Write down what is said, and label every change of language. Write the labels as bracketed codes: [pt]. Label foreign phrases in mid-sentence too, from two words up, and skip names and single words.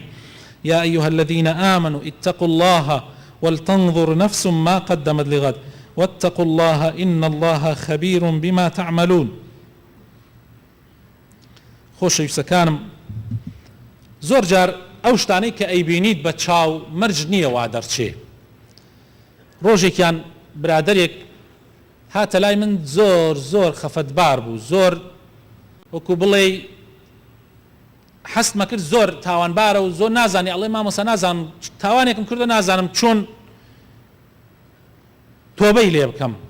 [ar] يا أيها الذين آمنوا اتقوا الله ولتنظر نفس ما قدمت لغد واتقوا الله إن الله خبير بما تعملون. [ckb] خۆشەویستەکانم زۆر جار ئەو شتانەی کە ئەیبینیت بە چاو مەرج نییە وا دەرچێ. ڕۆژێکیان برادەرێک هاتە لای من زۆر زۆر خەفەتبار بوو زۆر وەکو بڵێ حەستمە کرد زۆر تاوانبارە و زۆر نازانی ئەڵێ مامۆستا نازانم تاوانێکم کردو نازانم چۆن تۆبەی لێ بکەم.